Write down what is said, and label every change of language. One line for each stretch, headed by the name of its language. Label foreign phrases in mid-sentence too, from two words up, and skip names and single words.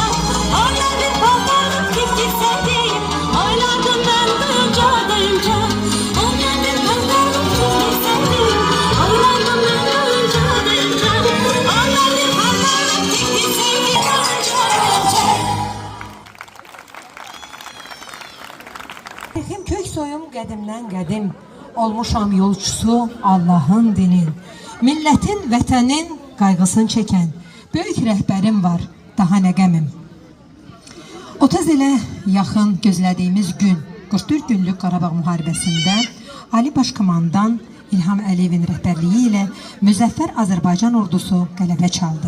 Turkish: Onlar bir parmağı tiktirseydi, oynardım ben duyunca duyunca. Onlar bir parmağı tiktirseydi, oynardım ben duyunca duyunca. Onlar bir parmağı tiktirseydi, duyunca duyunca.
Azerbaijani: Hem kök soyum qədimdən qədim, olmuşam yolcusu Allahın dinin. Milletin, vətənin qayğısını çəkən böyük rəhbərim var, daha nə qəmim. 30 ilə yaxın gözlədiyimiz gün, 44 günlük Qarabağ müharibəsində Ali Başkomandan İlham Əliyevin rəhbərliyi ilə müzəffər Azərbaycan ordusu qələbə çaldı.